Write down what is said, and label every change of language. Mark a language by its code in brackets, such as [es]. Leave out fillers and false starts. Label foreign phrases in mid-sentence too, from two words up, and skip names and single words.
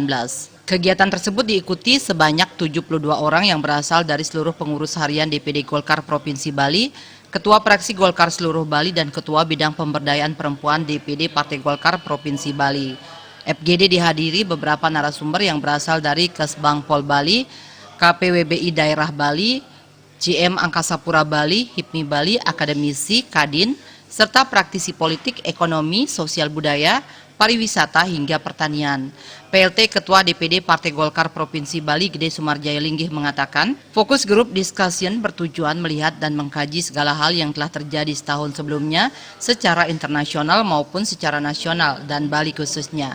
[id] Kegiatan tersebut diikuti sebanyak 72 orang yang berasal dari seluruh pengurus harian DPD Golkar Provinsi Bali, Ketua Praksi Golkar seluruh Bali, dan Ketua Bidang Pemberdayaan Perempuan DPD Partai Golkar Provinsi Bali. FGD dihadiri beberapa narasumber yang berasal dari Kesbangpol Bali, KPWBI Daerah Bali, GM Angkasa Pura Bali, HIPMI Bali, akademisi, kadin, serta praktisi politik, ekonomi, sosial budaya, pariwisata, hingga pertanian. PLT Ketua DPD Partai Golkar Provinsi Bali Gede Sumarjaya Linggih mengatakan, [en] Fokus Group Discussion [id] bertujuan melihat dan mengkaji segala hal yang telah terjadi setahun sebelumnya secara internasional maupun secara nasional dan Bali khususnya.